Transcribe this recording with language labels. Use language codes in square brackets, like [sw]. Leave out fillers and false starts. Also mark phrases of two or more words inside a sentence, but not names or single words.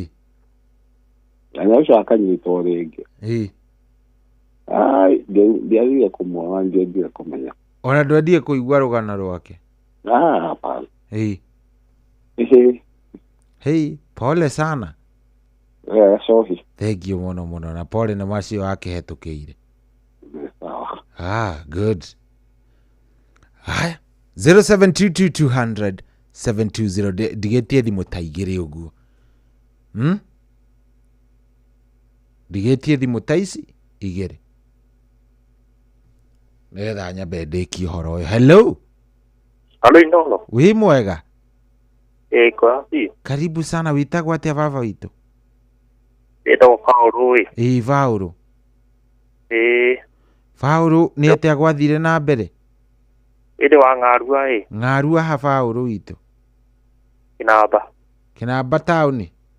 [ki] Na ũcio akanyitwo rĩngĩ. Ndiagire kũmuona, ndiendire kũmenya. Ona ndwendire kũigua rũgano rwake? [sw] Hapana. Pole sana. [en] Sorry. Thank you [ki] mũno na pole nĩ macio akĩhetũkĩire. Good. Haya 0722 720 ndigĩtie thimũ ta igĩrĩ ũguo. Ndigĩtie thimũ ta ici igĩrĩ. Nĩgetha nyambe ndĩkie ũhoro ũyũ. [en] Hello. Halo Inono. [ki] Wi mwega? Kwa si. [sw] Karibu sana, [ki] witagwo atia baba witu? Ito Paulo we. Paulo. Paulo ni atia gwathire na mbere? Ito wa Ng'arua Ng'arua ha Paulo witu? Kinamba tauni?